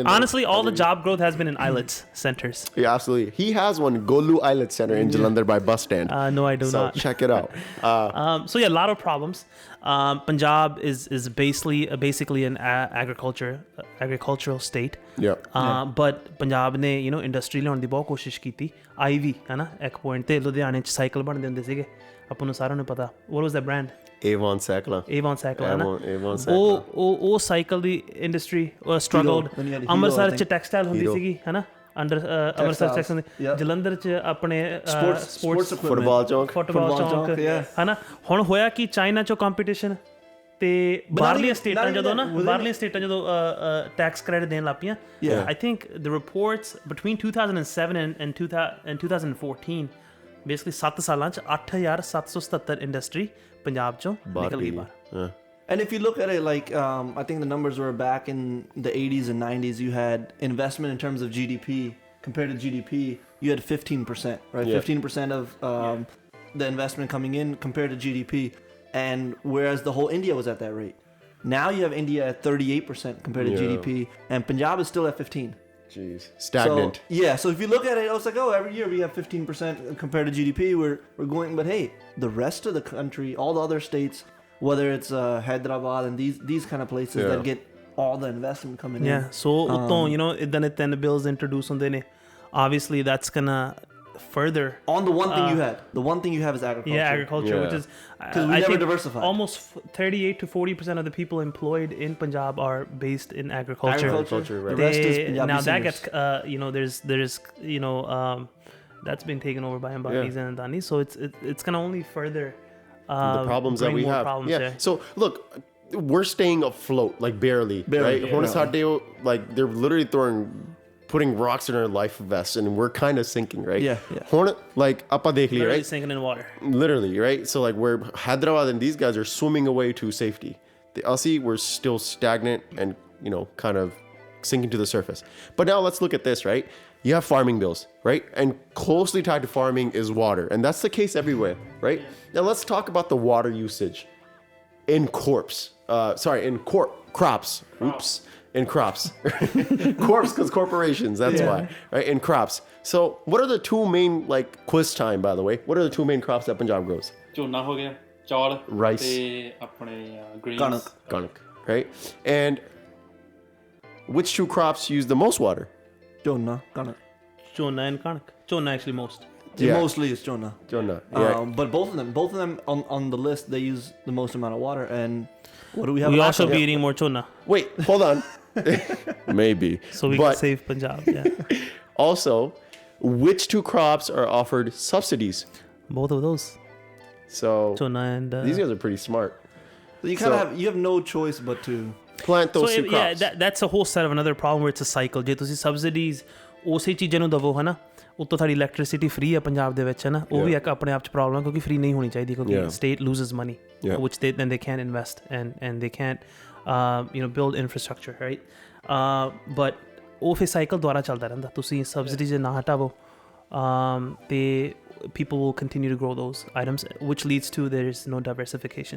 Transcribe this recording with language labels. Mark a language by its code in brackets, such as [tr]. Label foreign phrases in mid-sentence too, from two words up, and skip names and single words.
[en] Honestly, all the job growth has been in islets centers. Yeah, absolutely. He has one, Golu Islet Center in Jalandhar by bus stand. No, I do So not. check it out. So yeah, a lot of problems. Punjab is basically an agricultural state. Yeah. [pa] But Punjab ਨੇ ਇੰਡਸਟਰੀ ਲਿਆਉਣ ਦੀ ਬਹੁਤ ਕੋਸ਼ਿਸ਼ ਕੀਤੀ ਆਈ ਵੀ ਹੈ ਨਾ ਇੱਕ ਪੁਆਇੰਟ ਤੇ ਲੁਧਿਆਣੇ ਚ ਸਾਈਕਲ ਬਣਦੇ ਹੁੰਦੇ ਸੀਗੇ ਆਪਾਂ ਨੂੰ ਸਾਰਿਆਂ ਨੂੰ ਪਤਾ [en] what was that brand Avon Sakla. [pa] Avon ਸਾਈਕਲ ਹੈ ਨਾ [en] Avon Sakla. [pa] ਉਹ ਸਾਈਕਲ ਦੀ ਇੰਡਸਟਰੀ ਸਟਰਗਲਡ [en] Then you had Hero, [pa] ਅੰਮ੍ਰਿਤਸਰ [en] I [pa] ਚ [en] think. [pa] ਟੈਕਸਟਾਈਲ ਹੁੰਦੀ [en] Hero. [pa] ਸੀਗੀ ਹੈ ਨਾ ਅੰਡਰ ਅੰਮ੍ਰਿਤਸਰ ਸੈਕਸ਼ਨ ਜਲੰਧਰ 'ਚ ਆਪਣੇ ਸਪੋਰਟਸ ਫੁੱਟਬਾਲ ਚੌਂਕ ਚੌਂਕ ਹਨਾ ਹੁਣ ਹੋਇਆ ਕਿ ਚਾਈਨਾ 'ਚੋਂ ਕੰਪੀਟੀਸ਼ਨ ਤੇ ਬਾਹਰਲੀਆਂ ਸਟੇਟਾਂ ਜਦੋਂ [en] tax credit [pa] ਦੇਣ ਲੱਗ ਪਈਆਂ [en] I think the reports between 2007 and 2014 basically [pa] 7 ਸਾਲਾਂ 'ਚ 8,777 ਇੰਡਸਟਰੀ ਪੰਜਾਬ 'ਚੋਂ ਨਿਕਲ ਗਈ ਬਾਹਰ [en] And if you look at it, like I think the numbers were back in the 80s and 90s, you had investment in terms of GDP. Compared to GDP, you had 15%, right? 15% of the investment coming in compared to GDP. And whereas the whole India was at that rate. Now you have India at 38% compared to GDP, and Punjab is still at 15. Jeez, stagnant. So, so if you look at it, it's like, oh, every year we have 15% compared to GDP. We're going, but hey, the rest of the country, all the other states, whether it's Hyderabad and these kind of places that get all the investment coming in. Yeah, so then the bills introduced ਹੁੰਦੇ ਨੇ. Obviously, that's gonna further on the one thing you had. The one thing you have is agriculture. Yeah, agriculture, which is because we never diversified. Almost 38 to 40% of the people employed in Punjab are based in agriculture. Right. The rest is Punjabi now singers. that gets there's that's been taken over by Ambanis and Adanis, so it's gonna only further the problems that we have. So look, we're staying afloat, like barely. Right? Like they're literally putting rocks in our life vests, and we're kind of sinking, right? [pa] Like ਆਪਾਂ ਦੇਖ ਲਿਆ, [en] right? Sinking in water. Literally, right? So like we're Hyderabad and these guys are swimming away to safety. The Aussie, we're still stagnant and kind of sinking to the surface. But now let's look at this, right? You have farming bills, right? And closely tied to farming is water. And that's the case everywhere, right? Now let's talk about the water usage in crops. Oops. In crops. Corps because corporations, that's why. Right? In crops. So what are the two main, like quiz time, by the way, what are the two main crops that Punjab grows? [pa] ਝੋਨਾ ਹੋ ਗਿਆ, ਚੌਲ, [en] rice, [pa] ਤੇ ਆਪਣੇ greens. [en] Kanak, right? And which two crops use the most water? Chonna, kanak. Chonna and kanak. Chonna actually most. Mostly it's chonna. But both of them on the list, they use the most amount of water. And what do we have? We also be eating more chonna. Wait, hold on. Maybe. So we can save Punjab. Yeah. Also, which two crops are offered subsidies? Both of those. So chonna and these guys are pretty smart. So you have no choice but to plant those two crops. Yeah, that's a whole set of another problem where it's a cycle. [pa] ਜੇ ਤੁਸੀਂ subsidies ਉਸੇ ਚੀਜ਼ਾਂ ਨੂੰ ਦਵੋ ਹਨਾ ਉੱਤੋਂ ਸਾਡੀ [en] electricity free [pa] ਹੈ ਪੰਜਾਬ ਦੇ ਵਿੱਚ ਹਨਾ ਉਹ ਵੀ ਇੱਕ ਆਪਣੇ ਆਪ ਚ ਪ੍ਰੋਬਲਮ ਕਿਉਂਕਿ ਫ੍ਰੀ ਨਹੀਂ ਹੋਣੀ ਚਾਹੀਦੀ ਕਿਉਂਕਿ [en] state loses money which then they can't invest and they can't build infrastructure, right? But [pa] ਉਹ ਫਿਰ ਸਾਈਕਲ ਦੁਆਰਾ ਚੱਲਦਾ ਰਹਿੰਦਾ ਤੁਸੀਂ [en] subsidies [pa] ਜੇ ਨਾ ਹਟਾਵੋ ਤੇ [en] people will continue to grow those items, which leads to there is no diversification.